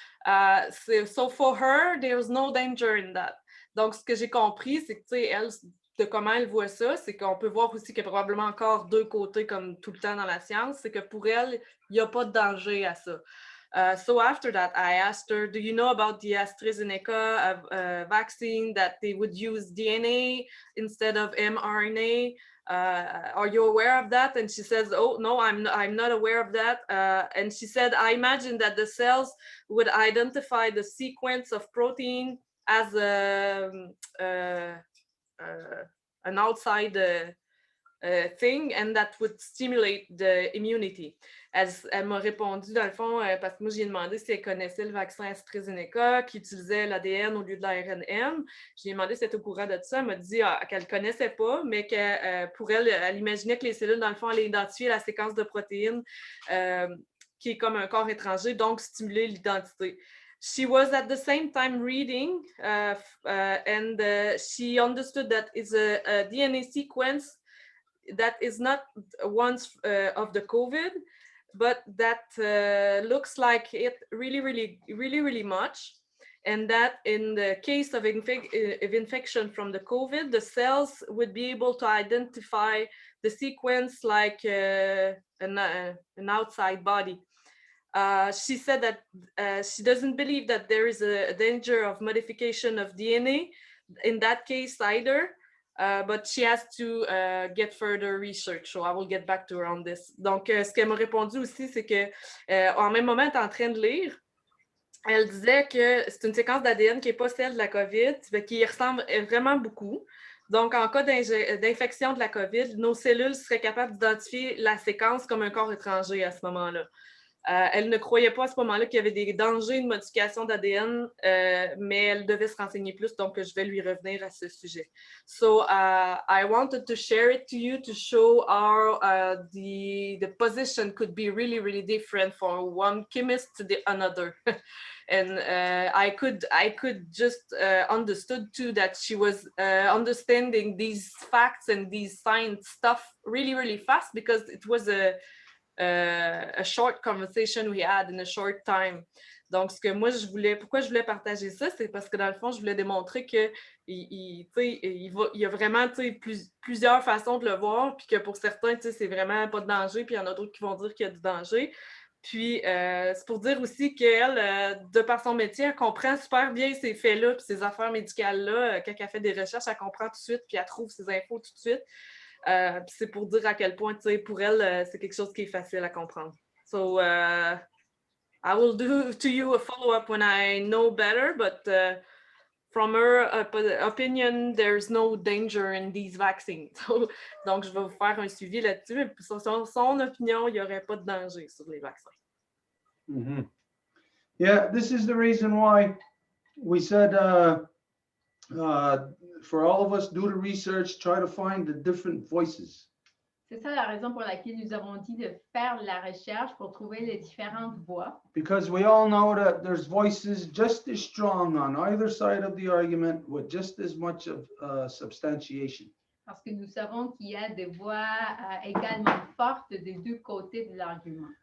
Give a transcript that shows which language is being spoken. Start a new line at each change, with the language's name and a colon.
English: So for her, there's no danger in that.
French: Donc, ce que j'ai compris, c'est que, tu sais, elle, de comment elle voit ça, c'est qu'on peut voir aussi qu'il y a probablement encore deux côtés, comme tout le temps dans la science, c'est que pour elle, il n'y a pas de danger à ça.
English: So after that, I asked her, do you know about the AstraZeneca vaccine that they would use DNA instead of mRNA? Are you aware of that? And she says, oh, no, I'm not aware of that. And she said, I imagine that the cells would identify the sequence of protein as an outside thing, and that would stimulate the immunity.
French: Elle m'a répondu, dans le fond, parce que moi, j'ai demandé si elle connaissait le vaccin AstraZeneca qui utilisait l'ADN au lieu de l'ARNM. J'ai demandé si elle était au courant de ça. Elle m'a dit qu'elle ne connaissait pas, mais que pour elle, elle imaginait que les cellules, dans le fond, allaient identifier la séquence de protéines qui est comme un corps étranger, donc stimuler l'identité.
English: She was at the same time reading and she understood that it's a DNA sequence that is not once of the COVID, but that looks like it really much. And that in the case of infection from the COVID, the cells would be able to identify the sequence like an outside body. She said that she doesn't believe that there is a danger of modification of DNA in that case either. But she has to get further research, so I will get back to her on this.
French: Donc, ce qu'elle m'a répondu aussi, c'est que en même moment, elle est en train de lire. Elle disait que c'est une séquence d'ADN qui n'est pas celle de la COVID, mais qui ressemble vraiment beaucoup. Donc, en cas d'infection de la COVID, nos cellules seraient capables d'identifier la séquence comme un corps étranger à ce moment-là. Elle ne croyait pas à ce moment-là qu'il y avait des dangers de modification d'ADN, mais elle devait se renseigner plus, donc je vais lui revenir à ce sujet.
English: So I wanted to share it to you to show how the position could be really different from one chemist to the another. And I could just understood too that she was understanding these facts and these science stuff really fast, because it was a short conversation we had in a short time.
French: Donc, pourquoi je voulais partager ça, c'est parce que dans le fond, je voulais démontrer que il y a vraiment plusieurs façons de le voir, puis que pour certains, c'est vraiment pas de danger, puis il y en a d'autres qui vont dire qu'il y a du danger. Puis, c'est pour dire aussi qu'elle, de par son métier, elle comprend super bien ces faits-là, puis ces affaires médicales-là. Quand elle fait des recherches, elle comprend tout de suite, puis elle trouve ses infos tout de suite. C'est pour dire à quel point, pour elle, c'est quelque chose qui est facile à comprendre.
English: So, I will do to you a follow-up when I know better, but from her opinion, there's no danger in these vaccines.
French: Donc, je vais vous faire un suivi là-dessus, mais sur son opinion, il n'y aurait pas de danger sur les vaccins. Mm-hmm.
English: Yeah, this is the reason why we said for all of us, do the research, try to find the different voices.
French: C'est ça la raison pour laquelle nous avons dit de faire la recherche pour trouver les différentes voix.
English: Because we all know that there's voices just as strong on either side of the argument with just as much of substantiation.
French: Parce que nous savons qu'il y a des voix également fortes des deux côtés de l'argument.